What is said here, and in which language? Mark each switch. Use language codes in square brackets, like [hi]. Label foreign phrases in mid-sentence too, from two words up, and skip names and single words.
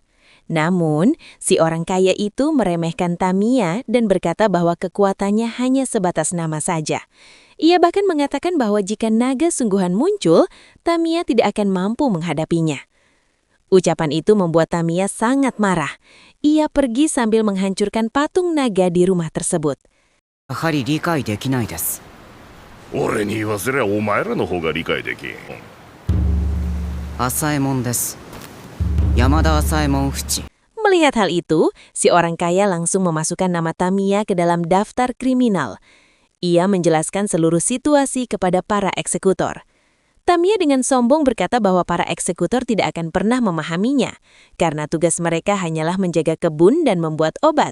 [id] Namun, si orang kaya itu meremehkan Tamiya dan berkata bahwa kekuatannya hanya sebatas nama saja. Ia bahkan mengatakan bahwa jika naga sungguhan muncul, Tamiya tidak akan mampu menghadapinya. Ucapan itu membuat Tamiya sangat marah. Ia pergi sambil menghancurkan patung naga di rumah tersebut. [ja] やはり理解できないです。俺に言わせりゃお前らの方が理解できん。浅右衛門です。山田浅右衛門淵。 [id] Melihat hal itu, si orang kaya langsung memasukkan nama Tamiya ke dalam daftar kriminal. Ia menjelaskan seluruh situasi kepada para eksekutor. Tamiya dengan sombong berkata bahwa para eksekutor tidak akan pernah memahaminya, karena tugas mereka hanyalah menjaga kebun dan membuat obat.